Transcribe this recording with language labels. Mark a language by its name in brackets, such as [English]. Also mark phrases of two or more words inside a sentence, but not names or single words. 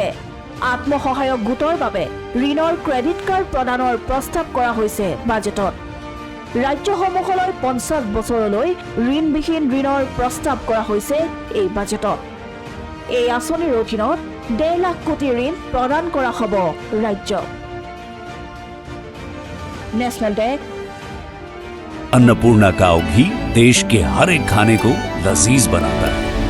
[Assamese] আত্মসহায়ক গোটৰ বাবে ঋণৰ ক্ৰেডিট কাৰ্ড প্ৰদানৰ প্ৰস্তাৱ কৰা হৈছে বাজেটত। ৰাজ্যসমূহলৈ 50 বছৰলৈ ঋণবিহীন ঋণৰ প্ৰস্তাৱ কৰা হৈছে এই বাজেটত। এই আঁচনিৰ অধীনত 1.5 লাখ কোটি ঋণ প্ৰদান কৰা হ'ব ৰাজ্যক। [Hindi] नेशनल डेस्क। अन्नपूर्णा काव घी देश के हर एक खाने को लजीज बनाता है।